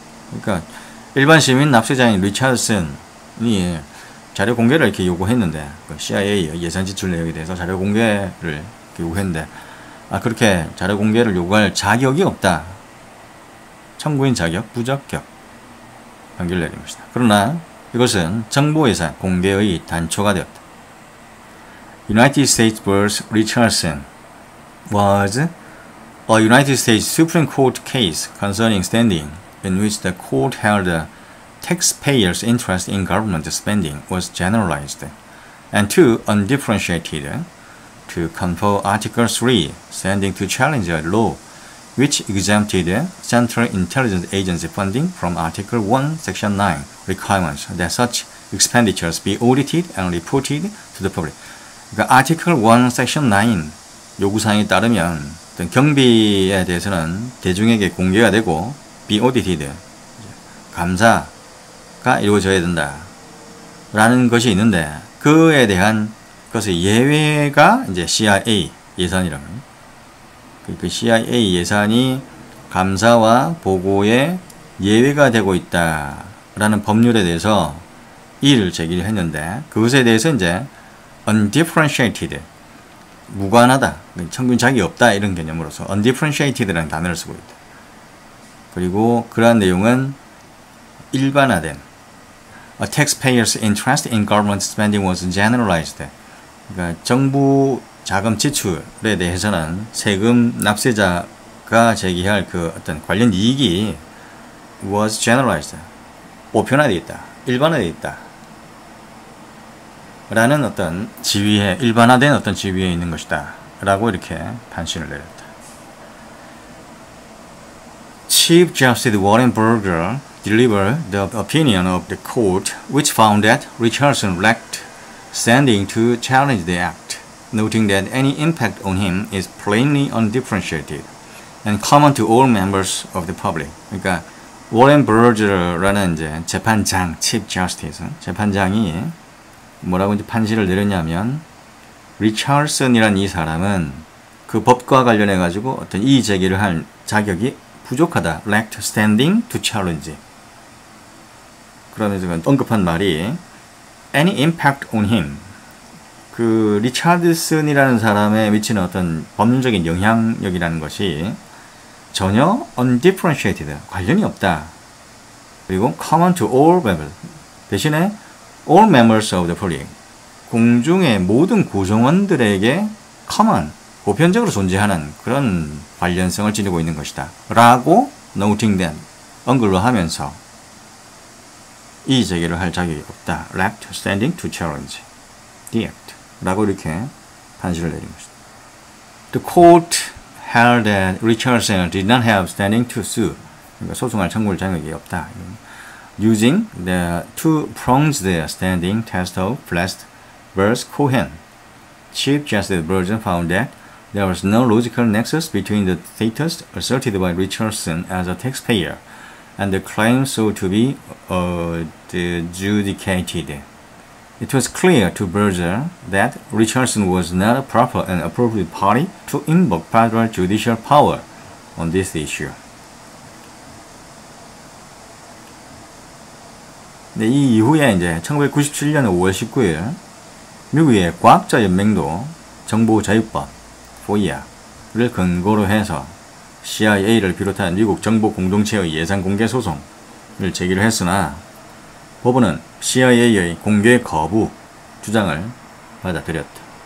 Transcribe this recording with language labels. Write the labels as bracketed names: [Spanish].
[Korean] 그러니까 일반 시민 납세자인 리차드슨이 자료 공개를 이렇게 요구했는데 그 CIA 예산 지출 내역에 대해서 자료 공개를 요구했는데 그렇게 자료 공개를 요구할 자격이 없다. 청구인 자격 부적격 판결을 내린 것이다. 그러나 이것은 정보 예산 공개의 단초가 되었다. [English] United States vs. Richardson was a United States Supreme Court case concerning standing in which the court held the taxpayers' interest in government spending was generalized and too undifferentiated to confer Article 3 standing to challenge a law which exempted Central Intelligence Agency funding from Article 1, Section 9 requirements that such expenditures be audited and reported to the public. [Korean] 그러니까 Article 1, Section 9 요구사항에 따르면 어떤 경비에 대해서는 대중에게 공개가 되고 [English] be audited, [Korean] 감사가 이루어져야 된다 라는 것이 있는데 그에 대한 것의 예외가 이제 CIA 예산이라는 그 CIA 예산이 감사와 보고에 예외가 되고 있다라는 법률에 대해서 이의를 제기를 했는데 그것에 대해서 이제 undifferentiated 무관하다, 청구인 자격이 없다 이런 개념으로서 undifferentiated라는 단어를 쓰고 있다. 그리고 그러한 내용은 일반화된 [English] A taxpayer's interest in government spending was generalized. [Korean] 그러니까 정부 자금 지출에 대해서는 세금 납세자가 제기할 그 어떤 관련 이익이 [English] was generalized. [Korean] 보편화되어 있다. 일반화되어 있다. 라는 어떤 지위에, 일반화된 어떤 지위에 있는 것이다. 라고 이렇게 판시를 내렸다. [English] Chief Justice Warren Burger delivered the opinion of the court which found that Richardson lacked standing to challenge the act, noting that any impact on him is plainly undifferentiated and common to all members of the public. [Korean] 그러니까 워렌 버저라는 이제 재판장, Chief Justice, 재판장이 뭐라고 이제 판시를 내렸냐면 리차드슨이라는 이 사람은 그 법과 관련해 가지고 어떤 이의 제기를 할 자격이 부족하다. [English] lacked standing to challenge. [Korean] 그러면서 언급한 말이 [English] any impact on him. [Korean] 그 리차드슨이라는 사람에 미치는 어떤 법률적인 영향력이라는 것이 전혀 undifferentiated, 관련이 없다. [English] 그리고 common to all members. 대신에 all members of the public. [Korean] 공중의 모든 구성원들에게 common, 보편적으로 존재하는 그런 관련성을 지니고 있는 것이다. 라고 [English] noting that, [Korean] 언급을 하면서 이의 제기를 할 자격이 없다. [English] lacked standing to challenge the act. [Korean] 라고 이렇게 판시를 내린 것이다. [English] The court held that Richardson did not have standing to sue. [Korean] 그러니까 소송할 청구할 자격이 없다. [English] Using the two-pronged standing test of Flest vs. Cohen, Chief Justice Burger found that there was no logical nexus between the status asserted by Richardson as a taxpayer and the claim sought to be adjudicated. It was clear to Burger that Richardson was not a proper and appropriate party to invoke federal judicial power on this issue. [Korean] 네, 이 이후에 이제 1997년 5월 19일 미국의 과학자연맹도 정보자유법 FOIA를 근거로 해서 CIA를 비롯한 미국 정보 공동체의 예산 공개 소송을 제기를 했으나 법원은 CIA의 공개 거부 주장을 받아들였다.